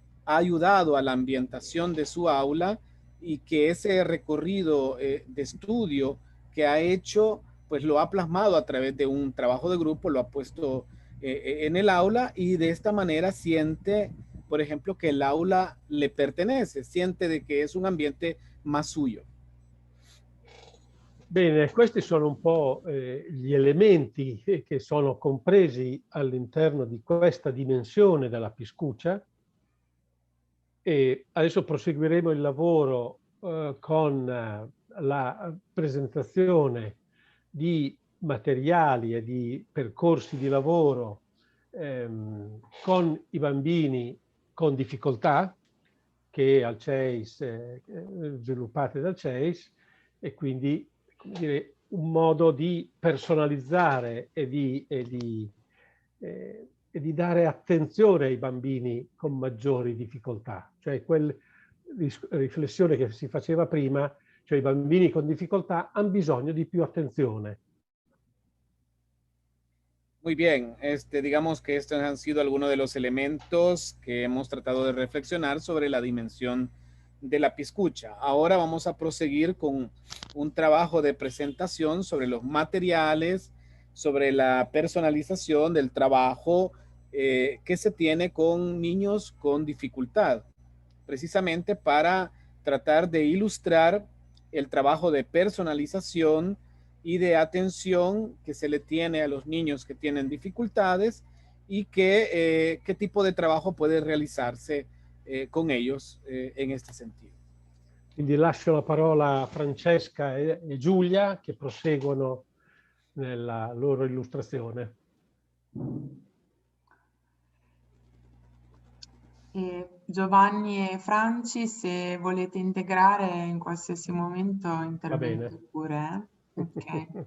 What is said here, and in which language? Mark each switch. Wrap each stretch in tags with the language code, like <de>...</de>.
<es>ha ayudado a la ambientación de su aula y que ese recorrido de estudio que ha hecho, pues lo ha plasmado a través de un trabajo de grupo, lo ha puesto en el aula, y de esta manera siente, por ejemplo, che l'aula le pertenece, siente de</es> <it>che è un ambiente</it> <es>más suyo.</es> <it>Bene, questi sono un po' gli elementi che sono compresi all'interno di questa dimensione della Piscuccia, e adesso proseguiremo il lavoro con la presentazione di materiali e di percorsi di lavoro con i bambini con difficoltà che al CEIS, sviluppate dal CEIS, e quindi, come dire, un modo di personalizzare e di dare attenzione ai bambini con maggiori difficoltà. Cioè quella riflessione che si faceva prima, cioè i bambini con difficoltà hanno bisogno di più attenzione.</it> <es>Muy bien, digamos que estos han sido algunos de los elementos que hemos tratado de reflexionar sobre la dimensión de la Piscuccia. Ahora vamos a proseguir con un trabajo de presentación sobre los materiales, sobre la personalización del trabajo que se tiene con niños con dificultad, precisamente para tratar de ilustrar el trabajo de personalización y de atención que se le tiene a los niños que tienen dificultades, y qué tipo de trabajo puede realizarse con ellos en este sentido.</es> <it>Quindi lascio la parola a Francesca e Giulia che proseguono nella loro illustrazione. Giovanni e Franci, se volete integrare in qualsiasi momento, intervenite pure. Okay.</it>